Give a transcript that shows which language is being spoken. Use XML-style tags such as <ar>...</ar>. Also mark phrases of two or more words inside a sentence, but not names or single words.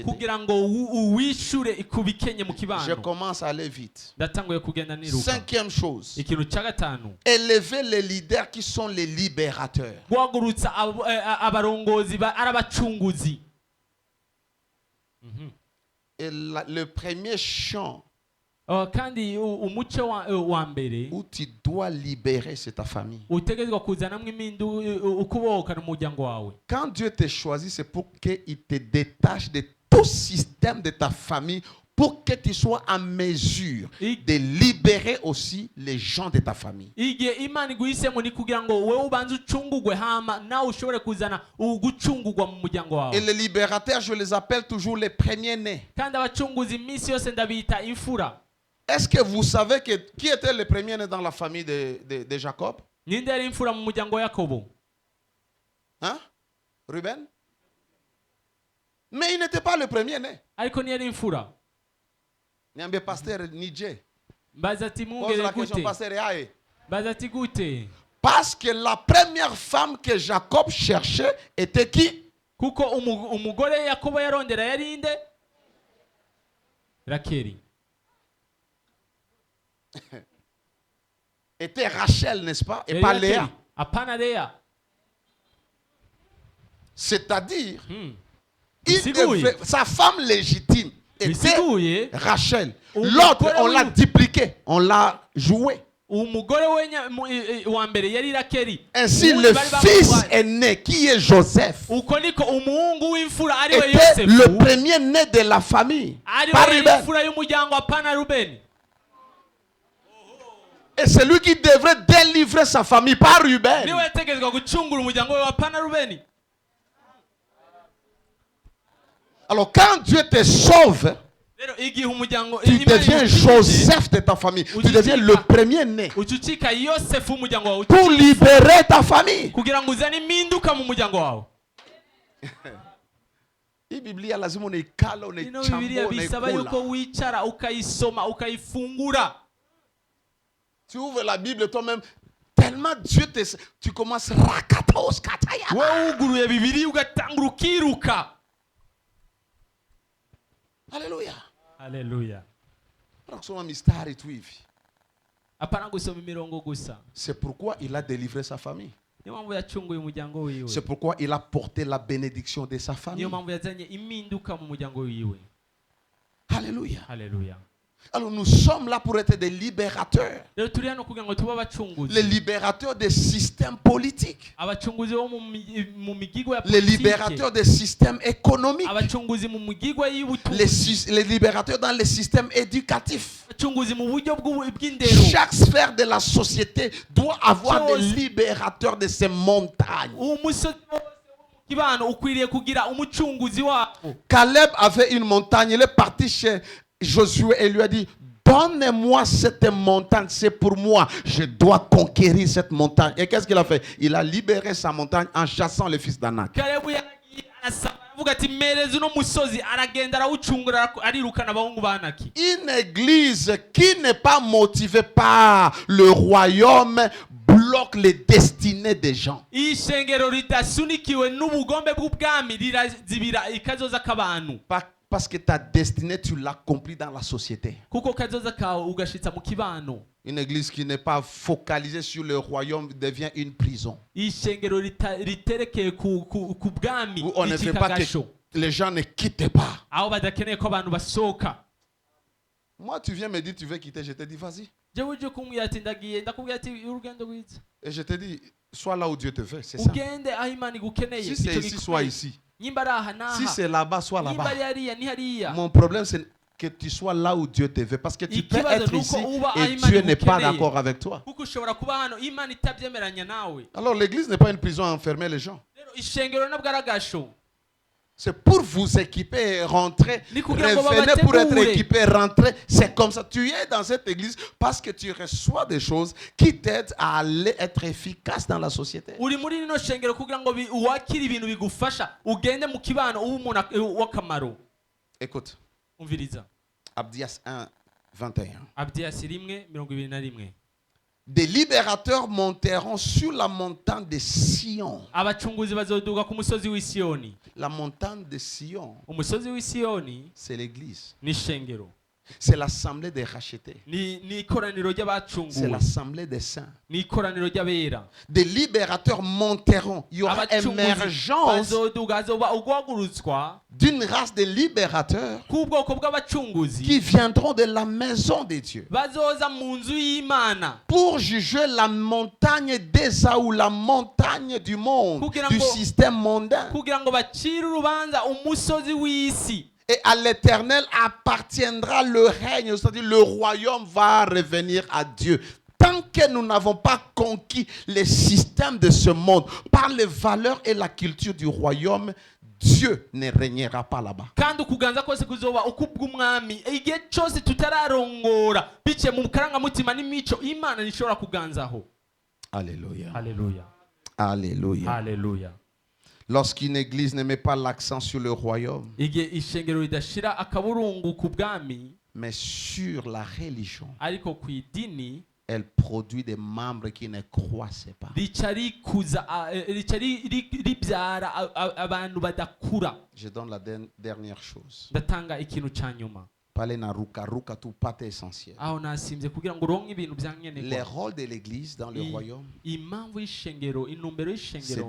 <rn>kugira ngo uwishure ikubikenye mu</rn> <fr>Je</fr> <rn>kibano.</rn> <fr>commence à aller vite.</fr> <rn>Ndatanguye kugenda niruka.</rn> <fr>Cinquième chose,</fr> <rn>Ikintu cya gatanu,</rn> <fr>élever les leaders qui sont les libérateurs.</fr> <rn>guhagurutsa abarongozi ari abacunguzi.</rn> <fr>Et le premier champ</fr> <rn>Kandi umuce wa mbere</rn> <fr>où tu dois libérer, c'est ta famille.</fr> <rn>utegezwa kuzanamwe imindu ukuboka n'umuryango wawe.</rn> <fr>Quand Dieu te choisit, c'est pour qu'il te détache de tout système de ta famille pour que tu sois en mesure de libérer aussi les gens de ta famille.</fr> <rn>igihe imana iguhisemo ni kugira ngo wewe ubanze ucungugwe hama nawe ushobore kuzana ugucungugwa mu muryango wawe.</rn> <fr>Et les libérateurs, je les appelle toujours les premiers-nés.</fr> <rn>kandi abacunguzi iminsi yose ndabita imfura.</rn> <fr>Est-ce que vous savez qui était le premier-né dans la famille de Jacob?</fr> <rn>ninde yari imfura mu muryango wa Yakobo?</rn> <fr>Hein? Ruben? Mais il n'était pas le premier-né.</fr> <rn>ariko ntiyari imfura.</rn> <sw>Niambie pasteur Nije.</sw> <rn>mbaza ati</rn> <fr>Pose</fr> <rn>mungere</rn> <fr>la question</fr> <rn>gute?</rn> <fr>pasteur Yae.</fr> <rn>mbaza ati gute?</rn> <fr>Parce que la première femme que Jacob cherchait était qui?</fr> <rn>kuko umugore Yakobo yarondera yari inde? Rakeli.</rn> <fr>Était Rachel, n'est-ce pas? Et</fr> <rn>Yari</rn> <fr>pas</fr> <rn>Rakeli.</rn> <fr>Léa.</fr> <rn>Apana Léa.</rn> <fr>C'est-à-dire,</fr> <rn>Bisiguye.</rn> <fr>sa femme légitime était</fr> <rn>Bisiguye.</rn> <fr>Rachel.</fr> <rn>Umugore</rn> <fr>L'autre, on l'a</fr> <rn>wiwe.</rn> <fr>dupliqué, on l'a joué.</fr> <rn>umugore wa mbere yari Rakeli.</rn> <fr>Ainsi,</fr> <rn>Uwundi</rn> <fr>le</fr> <rn>bari</rn> <fr>fils</fr> <rn>bamutwaye.</rn> <fr>aîné, qui est Joseph,</fr> <rn>uko niko umuhungu w'imfura ari we</rn> <fr>était le</fr> <rn>Yosefu</rn> <fr>premier né de la famille.</fr> <rn>ari</rn> <fr>Pas</fr> <rn>we</rn> <fr>Ruben.</fr> <rn>imfura y'umuryango wa Pana Rubeni.</rn> <fr>Et c'est lui qui devrait délivrer sa famille, pas Ruben.</fr> <rn>niwe yategerezwa gucungura umuryango we wa Pana Rubeni.</rn> <fr>Alors, quand Dieu te sauve,</fr> <rn>rero igihe umuryango</rn> <fr>tu</fr> <rn>Imana</rn> <fr>deviens</fr> <rn>igukijije,</rn> <fr>Joseph de ta famille. Tu deviens le premier né</fr> <rn>ucucika Yosefu w'umuryango wawe</rn> <fr>pour libérer ta famille.</fr> <rn>kugira ngo uzane impinduka mu muryango wawe.</rn> <sw>Hii Biblia lazima unaikala,</sw> <rn>ino bibiliya</rn> <sw>unaichambua,</sw> <rn>bisaba yuko</rn> <sw>unaikula.</sw> <rn>wicara ukayisoma ukayifungura.</rn> <fr>Tu ouvres la Bible toi-même, tellement Dieu te... Tu commences rakatos kataya.</fr> <rn>wowe wuguruye bibiri ugatangura ukiruka.</rn> <fr>Alléluia.</fr> <rn>Haleluya.</rn> <sw>Kusoma mistari tu hivi.</sw> <rn>apana gusoma imirongo gusa.</rn> <fr>C'est pourquoi il a délivré sa famille.</fr> <rn>niyo mpamvu yacunguye umuryango wiwe.</rn> <fr>C'est pourquoi il a porté la bénédiction de sa famille.</fr> <rn>niyo mpamvu yazanye impinduka mu muryango wiwe.</rn> <fr>Alléluia.</fr> <rn>Haleluya.</rn> <fr>Alors nous sommes là pour être des libérateurs.</fr> <rn>rero turi hano kugira ngo tube abacunguzi.</rn> <fr>Les libérateurs des systèmes politiques.</fr> <rn>abacunguzi bo mu migigwa ya</rn> <fr>Les</fr> <rn>politike.</rn> <fr>libérateurs des systèmes économiques.</fr> <rn>abacunguzi mu migigwa y'ubutunzi.</rn> <fr>Les libérateurs dans les systèmes éducatifs.</fr> <rn>abacunguzi mu buryo bw'indero.</rn> <fr>Chaque sphère de la société doit avoir des Chose. libérateurs de ces montagnes.</fr> <rn>umusozi wose wo mu kibano ukwiriye kugira umucunguzi wabo.</rn> <fr>Caleb avait une montagne. Il est parti chez Josué et lui a dit, donne-moi cette montagne, c'est pour moi. Je dois conquérir cette montagne. Et qu'est-ce qu'il a fait? Il a libéré sa montagne en chassant le fils d'Anak.</fr> <rn>Kalebu yaragiye arasaba aravuga ati mpereza uno musozi, aragenda arawucungura arirukana abahungu ba Anaki.</rn> <fr>Une église qui n'est pas motivée par le royaume bloque les destinées des gens.</fr> <rn>ishengero ridasunikiwe n'ubugombe bw'ubwami rirazibira ikazoza k'abantu.</rn> <fr>Parce que ta destinée, tu l'accomplis dans la société.</fr> <rn>kuko kazoza kawe ugashitsa mu kibano.</rn> <fr>Une église qui n'est pas focalisée sur le royaume devient une prison.</fr> <rn>ishengero riterekeye ku bwami</rn> <fr>Où on ne fait pas que les gens ne quittent pas.</fr> <rn>aho badakeneye ko abantu basohoka.</rn> <fr>Moi, tu viens me dire, tu veux quitter, je te dis, vas-y.</fr> <rn>jewe uje kumbwira ati ndagiye, ndakubwira ati urugendo rwiza.</rn> <fr>Et je te dis, sois là où Dieu te veut, c'est ça.</fr> <rn>ugende aho Imana igukeneye.</rn> <fr>Si c'est ici, sois ici.</fr> <rn>nyimba ari aha n'aha.</rn> <fr>Si c'est là-bas, sois</fr> <rn>nyimba</rn> <fr>là-bas.</fr> <rn>ari hariya ni hariya.</rn> <fr>Mon problème, c'est que tu sois là où Dieu te veut. Parce que tu peux être ici et Dieu n'est pas d'accord avec toi.</fr> <rn>kuko ushobora kuba hano Imana itabyemeranya nawe.</rn> <fr>Alors l'église n'est pas une prison à enfermer les gens.</fr> <rn>rero ishengero nabwo ari agasho.</rn> <fr>C'est pour vous équiper et rentrer.</fr> <rn>Ni kugira ngo</rn> <fr>Revenez pour être</fr> <rn>babategure.</rn> <fr>équipé, rentrer. C'est comme ça. Tu es dans cette église parce que tu reçois des choses qui t'aident à aller être efficace dans la société.</fr> <rn>uri muri rino shengero kugira ngo wakire ibintu bigufasha ugende mu kibano uba umuntu w'akamaro.</rn> <fr>Écoute,</fr> <rn>umviriza</rn> <fr>Abdias 1, 21.</fr> <rn>Abdiyasi 1:21.</rn> <fr>Des libérateurs monteront sur la montagne de Sion.</fr> <rn>abacunguzi bazoduga ku musozi w'i Siyoni.</rn> <fr>La montagne de Sion,</fr> <rn>umusozi w'i Siyoni</rn> <fr>c'est l'église.</fr> <rn>ni ishengero.</rn> <fr>C'est l'assemblée des rachetés.</fr> <rn>ni ikoraniro</rn> <fr>C'est</fr> <rn>ry'abacunguwe.</rn> <fr>l'assemblée des saints.</fr> <rn>ni ikoraniro ry'abera.</rn> <fr>Des libérateurs monteront. Il y aura</fr> <rn>abacunguzi</rn> <fr>émergence</fr> <rn>bazoduga, hazoba uguhagurutswa</rn> <fr>d'une race de libérateurs</fr> <rn>k'ubwoko</rn> <fr>qui</fr> <rn>bw'abacunguzi</rn> <fr>viendront de la maison de Dieu</fr> <rn>bazoza mu nzu y'Imana</rn> <fr>pour juger la montagne d'Ésaü, la montagne du monde,</fr> <rn>Kugira</rn> <fr>du</fr> <rn>ngo-</rn> <fr>système mondain.</fr> <rn>kugira ngo bacire urubanza umusozi w'isi.</rn> <fr>Et à l'Éternel appartiendra le règne, c'est-à-dire le royaume va revenir à Dieu. Tant que nous n'avons pas conquis les systèmes de ce monde par les valeurs et la culture du royaume, Dieu ne régnera pas là-bas.</fr> <rn>kandi ukuganza kose kuzoba ukubw'umwami igihe cyose tutararongora biciye mu karangamutima n'imico imana nishobora kuganzaho.</rn> <fr>Alléluia.</fr> <rn>Haleluya,</rn> <fr>Alléluia.</fr> <rn>haleluya.</rn> <fr>Lorsqu'une église ne met pas l'accent sur le royaume,</fr> <rn>igihe ishengero ridashira akaburungu ku bwami</rn> <fr>mais sur la religion,</fr> <rn>ariko ku idini,</rn> <fr>elle produit des membres qui ne croissaient pas.</fr> <rn>rica ribyara abantu badakura.</rn> <fr>Je donne la dernière chose.</fr> <rn>Ndatanga ikintu cya nyuma</rn> <fr>Parler na ruka ruka tout pas essentiel.</fr> <rn>aho nasimbye kugira ngo uronke ibintu</rn> <fr>Les</fr> <rn>byankenerwa.</rn> <fr>rôles de l'église dans le royaume,</fr> <rn>Impamvu y'ishengero, intumbero y'ishengero</rn>